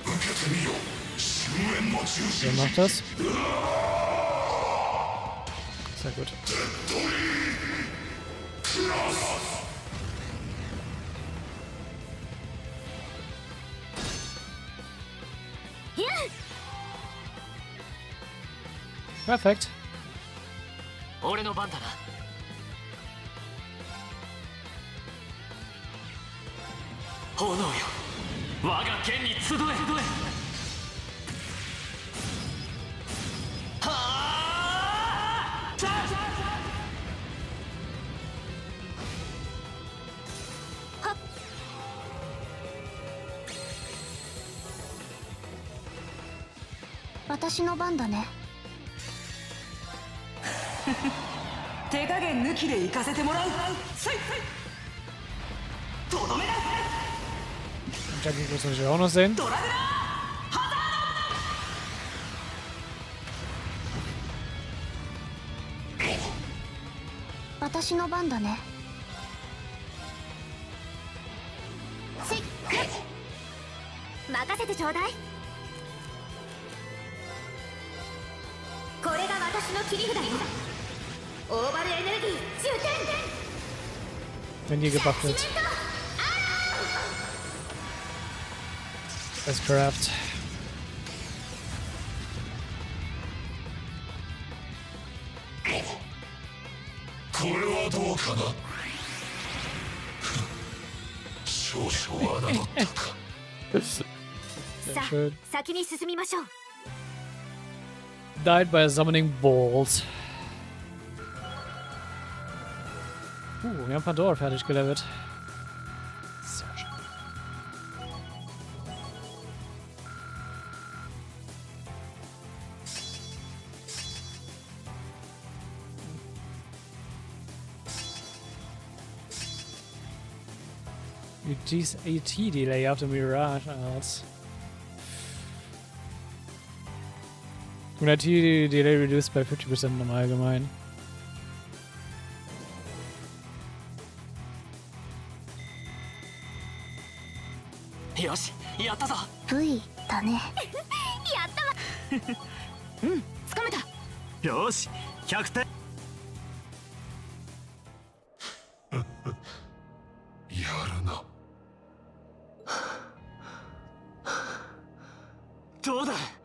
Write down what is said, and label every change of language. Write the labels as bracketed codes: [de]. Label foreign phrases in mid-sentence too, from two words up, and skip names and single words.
[de] Wer macht das? Sehr gut. Perfekt. [ja] 俺の番だな。炎よ、我が剣に集え。はあ！私の番だね。手加減抜きで行かせてもらう。とどめだ。 [de] Jackie muss natürlich auch noch sehen. [ja] 私の番だね。任せてちょうだい。これが私の切り札よ。オーバルエネルギー充填。 [de] Wenn hier gebufft wird. Das Craft. Sehr schön. [ja] 先に進みましょう。 [en] Died by summoning balls. [de] Wir haben Pandora fertig gelevelt. Sehr schön. [en] Reduce AT delay after Mirage Arts. [de] Und [en] AT delay reduced by 50% [de] im Allgemeinen. [ja] V だね。やったわ。うん、つかめた。よし、100点。やるな。どうだ。